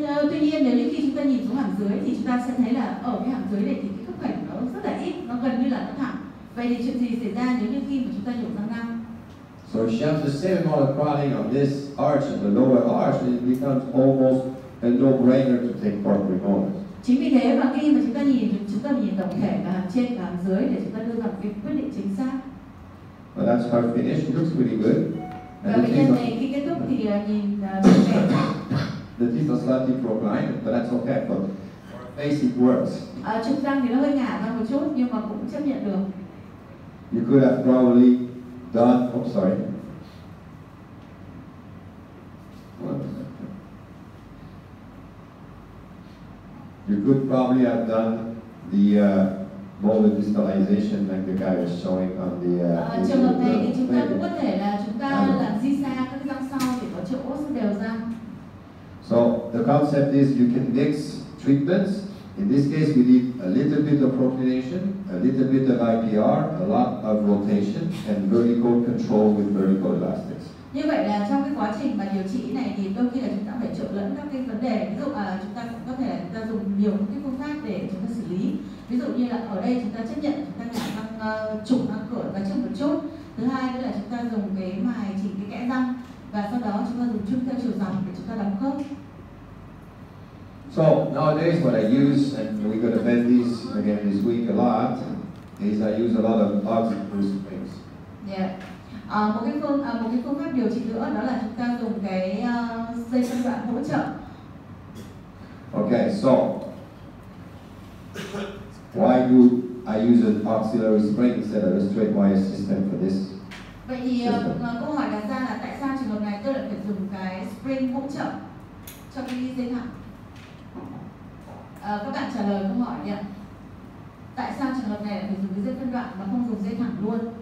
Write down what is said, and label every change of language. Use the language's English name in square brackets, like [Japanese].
[Vietnamese] Tuy nhiên nếu như khi chúng ta nhìn xuống hàm dưới thì chúng ta sẽ thấy là ở cái hàm dưới này thì cái khớp khểnh nó rất là ít, nó gần như là nó thẳng. Vậy thì chuyện gì xảy ra nếu như khi mà chúng ta nhổ răng 5? [English] So if she has the same amount of crowding on this arch and the lower arch, it becomes almost a no-brainer to take 4 premolars. [Vietnamese] Chính vì thế mà khi mà chúng ta nhìn tổng thể cả hàm trên và hàm dưới để chúng ta đưa ra cái quyết định chính xác. [English] But that's her finish. It looks really good. [Vietnamese] Và bệnh nhân này khi kết thúc thì nhìn rất đẹp. [English] The teeth are slightly proclined, but that's okay. For face, it works. [Vietnamese] Trục răng thì nó hơi ngả ra một chút nhưng mà cũng chấp nhận được. [English] You could have probably done. Oh, sorry. You could probably have done the molar distalization like the guy was showing on the. [Vietnamese] Trường hợp này thì chúng ta cũng có thể là chúng ta làm di xa các cái răng sau để có chỗ rất đều răng. [English] So the concept is you can mix treatments. In this case, we did a little bit of proclination, a little bit of IPR, a lot of rotation, and vertical control with vertical elastics. [Vietnamese] Như vậy là trong cái quá trình mà điều trị này thì đôi khi là chúng ta phải trộn lẫn các cái vấn đề. Ví dụ chúng ta cũng có thể là chúng ta dùng nhiều cái phương pháp để chúng ta xử lý. Ví dụ như là ở đây chúng ta chấp nhận chúng ta ngả răng trục răng cửa ra trước một chút. Thứ hai nữa là chúng ta dùng cái mài chỉnh cái kẽ răng và sau đó chúng ta dùng chung theo chiều dọc để chúng ta đóng khớp. [English] So nowadays what I use, and we're going to bend these again this week a lot, is I use a lot of auxiliary springs. [Vietnamese] Một cái phương pháp điều trị nữa đó là chúng ta dùng cái dây phân đoạn hỗ trợ. [English] Okay, so why do I use an auxiliary spring instead of a straight wire system for this? [Vietnamese] Vậy thì câu hỏi đặt ra là tại sao trường hợp này tôi lại phải dùng cái spring hỗ trợ cho cái dây thẳng? Các bạn trả lời câu hỏi đi ạ. Tại sao trường hợp này lại phải dùng cái dây phân đoạn mà không dùng dây thẳng luôn?